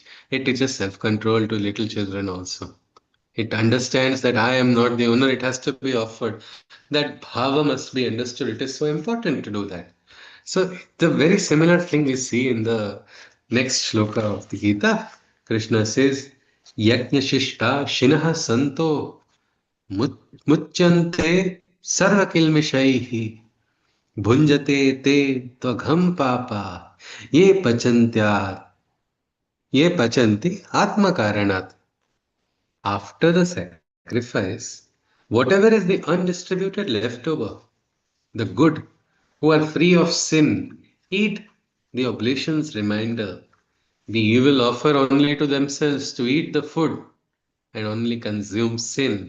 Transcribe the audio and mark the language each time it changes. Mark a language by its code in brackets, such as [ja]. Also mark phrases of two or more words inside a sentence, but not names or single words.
[en] It teaches self control to little children also. It understands that I am not the owner, it has to be offered. That bhava must be understood. It is so important to do that. So the very similar thing we see in the next shloka of the Gita. Krishna says, [sa] यज्ञशिष्ट शिनः सन्तो मुच्यन्ते सर्वकिल्मिषैः भुञ्जते ते त्वघं पापा ये पचन्त्य ये पचन्ति आत्म कारणात्. [en] After the sacrifice, whatever is the undistributed leftover, the good who are free of sin eat the oblation's remainder. The evil offer only to themselves to eat the food and only consume sin.